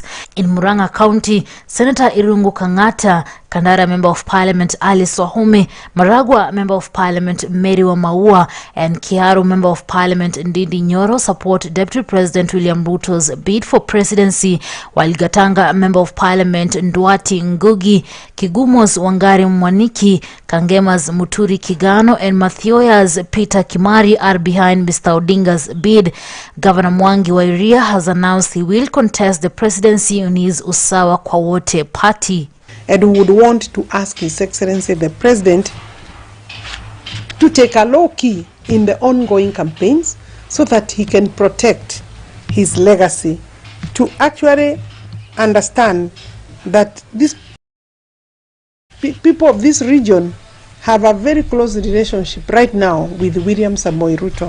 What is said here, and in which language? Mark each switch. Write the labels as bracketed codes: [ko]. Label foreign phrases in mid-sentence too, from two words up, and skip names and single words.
[en] In Muranga County, Senator Irungu Kangata, Kandara Member of Parliament Ali Swahome, Maragwa Member of Parliament Mary Wamaua and Kiaru Member of Parliament Ndindi Nyoro support Deputy President William Ruto's bid for presidency, while Gatanga Member of Parliament Ndwati Ngugi, Kigumo's Wangari Mwaniki, Kangema's Muturi Kigano and Mathioya's Peter Kimari are behind Mr. Odinga's bid. Governor Mwangi wa Iria has announced he will contest the presidency on his Usawa kwa Wote party. And would want to ask His Excellency the President to take a low key in the ongoing campaigns so that he can protect his legacy, to actually understand that these people of this region have a very close relationship right now with William Samoei Ruto.